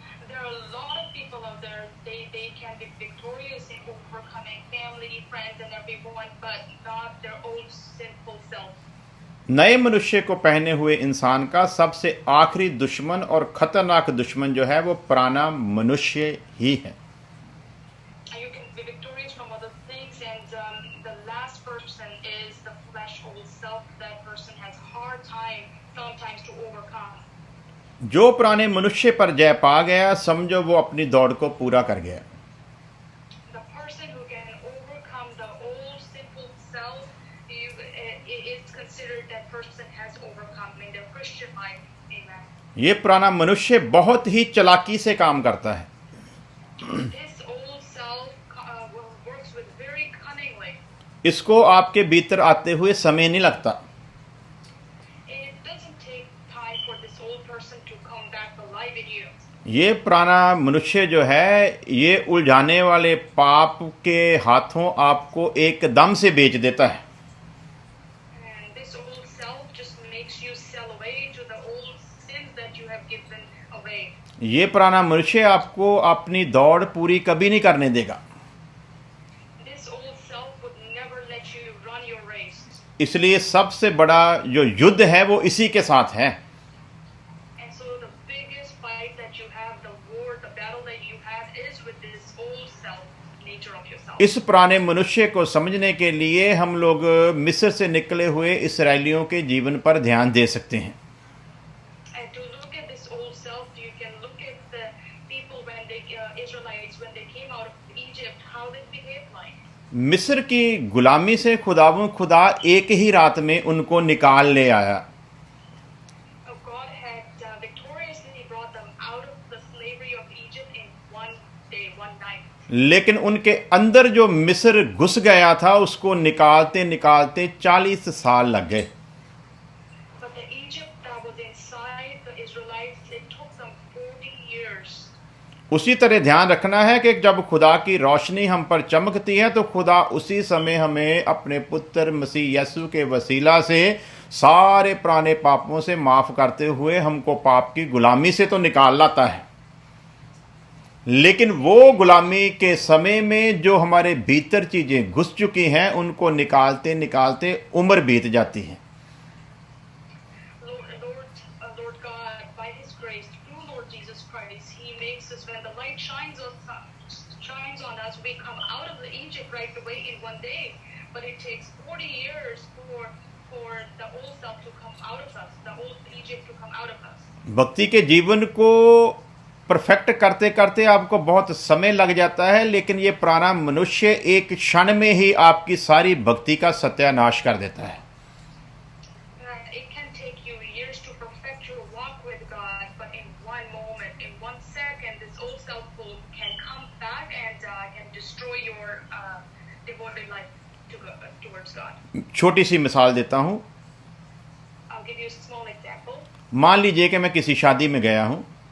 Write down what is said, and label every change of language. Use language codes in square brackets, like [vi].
[en] There are a lot of people out there, they can be victorious in overcoming family, friends and everyone, but not their own sinful self. [hi] नए मनुष्य को पहने हुए इंसान का सबसे आखिरी दुश्मन और खतरनाक दुश्मन जो है वो पुराना मनुष्य ही है। [en] You can be victorious from other things, and the last person is the flesh old self. That person has hard time sometimes to overcome. [hi] जो पुराने मनुष्य पर जय पा गया, समझो वो अपनी दौड़ को पूरा कर गया। [en] The person who can overcome the old sinful self, it's considered that person has overcome in their Christian life. Amen. [hi] ये पुराना मनुष्य बहुत ही चालाकी से काम करता है। [en] This old self works with very cunningly. [hi] इसको आपके भीतर आते हुए समय नहीं लगता। [en] It doesn't take time for this old person to come back alive in you. [hi] ये पुराना मनुष्य जो है, ये उलझाने वाले पाप के हाथों आपको एकदम से बेच देता है। [en] And this old self just makes you sell away to the old sins that you have given away. [hi] ये पुराना मनुष्य आपको अपनी दौड़ पूरी कभी नहीं करने देगा। [en] This old self would never let you run your race. [hi] इसलिए सबसे बड़ा जो युद्ध है वो इसी के साथ है। [en] And so the biggest fight that you have, the war, the battle that you have is with this old self, nature of yourself. [hi] इस पुराने मनुष्य को समझने के लिए हम लोग मिस्र से निकले हुए इस्राएलियों के जीवन पर ध्यान दे सकते हैं। [en] And to look at this old self, you can look at the people when they Israelites when they came out of Egypt, how they behaved like. [hi] मिस्र की गुलामी से खुदा एक ही रात में उनको निकाल ले आया। [en] God had victoriously brought them out of the slavery of Egypt in one day, one night. [hi] लेकिन उनके अंदर जो मिस्र घुस गया था उसको निकालते निकालते 40 साल लग गए। [en] But the Egypt that was inside the Israelites, it took them 40 years. [hi] उसी तरह ध्यान रखना है कि जब खुदा की रोशनी हम पर चमकती है तो खुदा उसी समय हमें अपने पुत्र मसीह यीशु के वसीला से सारे पुराने पापों से माफ करते हुए हमको पाप की गुलामी से तो निकाल लाता है। लेकिन वो गुलामी के समय में जो हमारे भीतर चीजें घुस चुकी हैं उनको निकालते निकालते उम्र बीत जाती है। [en] Lord God, by His grace, through Lord Jesus Christ, He makes us, when the light shines on us, we come out of the Egypt right away in one day. But it takes 40 years for the old self to come out of us, the old Egypt to come out of us. [hi] भक्ति के जीवन को perfect करते करते आपको बहुत समय लग जाता है, लेकिन ये पुराना मनुष्य एक क्षण में ही आपकी सारी भक्ति का सत्यानाश कर देता है। [en] It can take you years to perfect your walk with God, but in one moment, in 1 second, this old self can come back and can destroy your devoted life towards God. [hi] छोटी सी मिसाल देता हूँ। [en] I'll give you a small example. [hi] मान लीजिए कि मैं किसी शादी में गया हूँ।